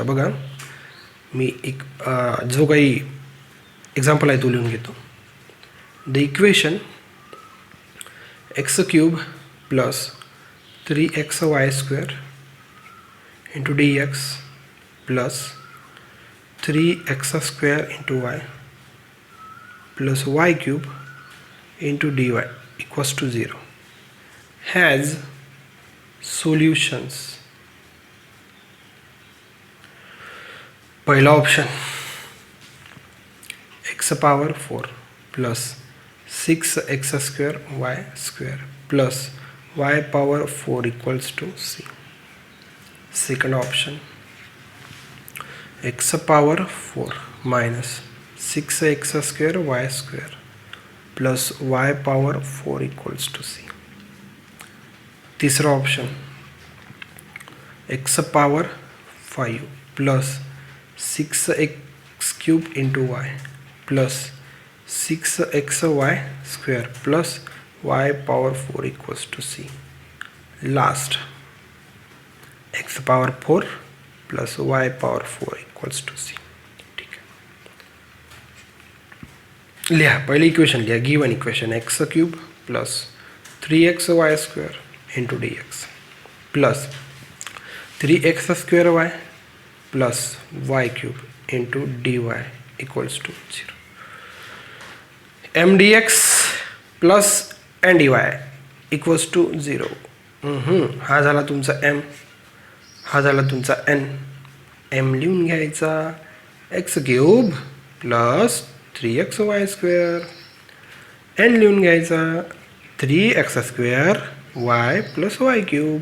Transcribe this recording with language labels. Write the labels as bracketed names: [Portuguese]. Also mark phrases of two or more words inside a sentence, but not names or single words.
[Marathi] बघा मी एक जो काही एक्झाम्पल आहे तो लिहून घेतो. [English] the equation x cube plus 3xy² into dx plus 3x² into y plus y cube into dy equals to 0 has solutions. पहिला ऑप्शन x power 4 plus 6x² y² plus y power 4 equals to c. Second option x power 4 minus 6x² y² plus y power 4 equals to c. तीसरा ऑप्शन x power 5 plus 6x³ into y plus 6xy² plus y power 4 equals to c. Last x power 4 plus y power 4 equals to c. [Marathi] ठीक आहे, लिहा. पहिले इक्वेशन लिहा. [English] given equation x³ plus 3xy² into dx plus 3x² y plus y³ into dy equals to 0. mdx plus ndy equals to 0. [Marathi] हा झाला तुमचा m, हा झाला तुमचा n. m लिहून घ्यायचा [English] x³ plus 3xy². [Marathi] n लिहून घ्यायचा [English] 3x² y plus y³.